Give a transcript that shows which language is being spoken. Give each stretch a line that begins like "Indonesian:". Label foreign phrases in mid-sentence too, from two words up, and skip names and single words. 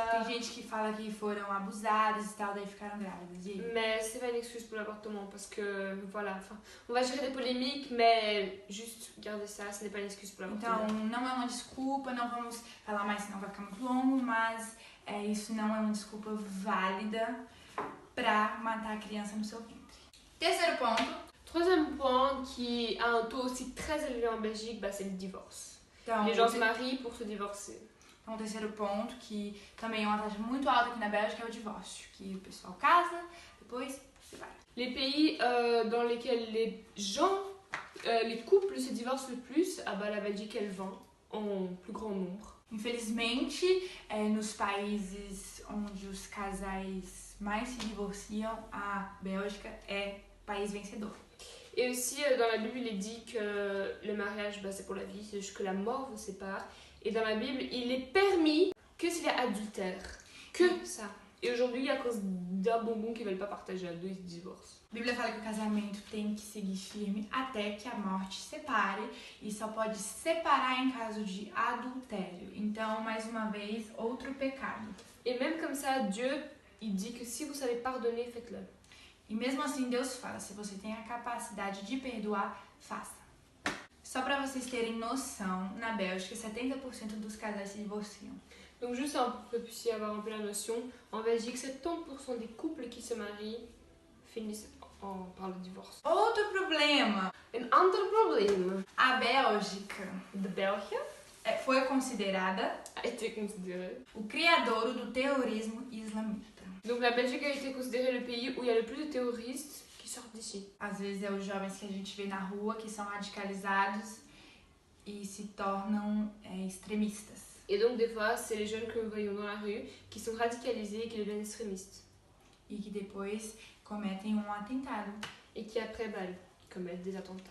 Portuguese: Tem gente que fala que foram abusadas e tal, daí ficaram grávidas. E aí?
French: Mais c'est pas une excuse pour l'avortement. Parce que voilà, enfin, on va gérer des polémiques, mais juste garder ça, ce n'est pas une excuse pour l'avortement.
Portuguese: Então não é uma desculpa, não vamos falar mais senão vai ficar muito longo, mas isso não é uma desculpa válida para matar a criança no seu ventre. Terceiro ponto.
French: Troisième point qui a un taux aussi très élevé en Belgique, bah, c'est le divorce.
Portuguese: Então,
French: Les gens se marient pour se divorcer.
Portuguese: Então, o terceiro ponto, que também é uma taxa muito alta aqui na Bélgica, é o divórcio. Que o pessoal casa, depois se separa.
French: Les pays dans lesquels les gens, les couples se divorcent le plus, ah bah, la Belgique elle vend en plus grand nombre.
Portuguese: Infelizmente, nos países onde os casais mais se divorciam, a Bélgica é país vencedor.
French: Et aussi, dans la Bible, il est dit que le mariage, bah, c'est pour la vie, c'est juste que la mort vous sépare. Et dans la Bible, il est permis que s'il y a adultère. Que ça. Et aujourd'hui, à cause d'un bonbon qu'ils ne veulent pas partager à deux, ils se divorcent.
Portuguese: A Bíblia fala que o casamento tem que seguir firme até que a morte separe e só pode separar em caso de adultério. Então, mais uma vez, outro pecado.
French: Et même comme ça, Dieu, il dit que si vous savez pardonner, faites-le.
Portuguese: E mesmo assim, Deus fala, se você tem a capacidade de perdoar, faça. Só para vocês terem noção, na Bélgica, 70% dos casais se divorciam.
French: Donc juste pour que vous puissiez avoir un peu la notion, en Belgique, 70% des couples qui se marient finissent par le divorce.
Portuguese: Outro problema.
Dutch: Een ander probleem.
Portuguese: A Bélgica
Dutch: De België
Portuguese: foi considerada
French: a été considéré.
Portuguese: o criador do terrorismo islamita.
French: Donc la Belgique a été considérée le pays où il y a le plus de terroristes qui sortent d'ici.
Portuguese: Às vezes é os jovens que a gente vê na rua que são radicalizados e se tornam extremistas.
French: Et donc des fois, c'est les jeunes que nous voyons dans la rue qui sont radicalisés et qui deviennent extrémistes.
Portuguese: E que depois cometem atentado.
French: Et qui après commettent des attentats.